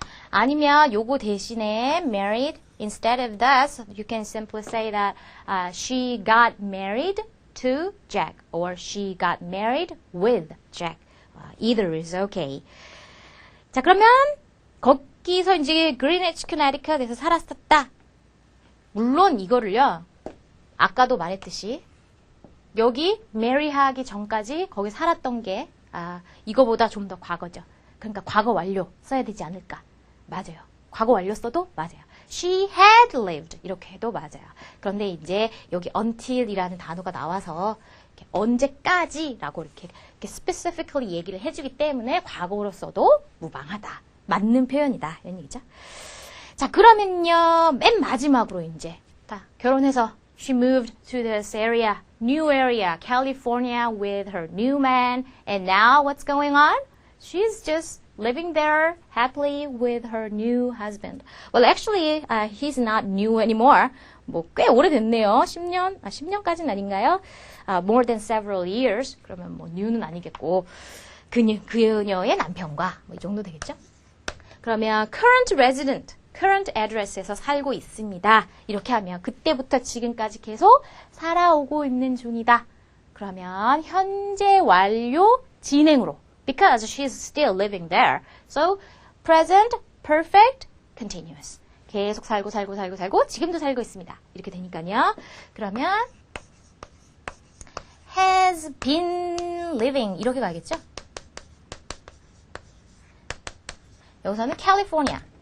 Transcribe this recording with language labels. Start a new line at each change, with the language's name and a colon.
Korean: 아니면 요거 대신에
English: married instead of this you can simply say that she got married to Jack or she got married with Jack. either is okay.
Korean: 자, 그러면 거기서 이제 그리니치 커네티컷에서 살았었다. 물론 이거를요. 아까도 말했듯이 여기 메리하기 전까지 거기 살았던 게 이거보다 좀 더 과거죠. 그러니까 과거 완료 써야 되지 않을까. 맞아요. 과거 완료 써도 맞아요.
English: She had lived
Korean: 이렇게 해도 맞아요. 그런데 이제 여기 until이라는 단어가 나와서 이렇게 언제까지라고 이렇게 specifically 얘기를 해주기 때문에 과거로 써도 무방하다. 맞는 표현이다. 이런 얘기죠. 자, 그러면요. 맨 마지막으로 이제 결혼해서
English: she moved to this area, new area, California with her new man. And now what's going on? She's just living there happily with her new husband. Well, actually, he's not new anymore.
Korean: 뭐 꽤 오래됐네요. 10년? 10년까지는 아닌가요?
English: More than several years.
Korean: 그러면 뭐 new는 아니겠고 그녀의 남편과 뭐 이 정도 되겠죠? 그러면
English: current resident, current address
Korean: 에서 살고 있습니다. 이렇게 하면 그때부터 지금까지 계속 살아오고 있는 중이다. 그러면 현재 완료 진행으로
English: because she's still living there. So present, perfect, continuous.
Korean: 계속 살고 지금도 살고 있습니다. 이렇게 되니까요. 그러면
English: has been living
Korean: 이렇게 가겠죠? 여기서는 California.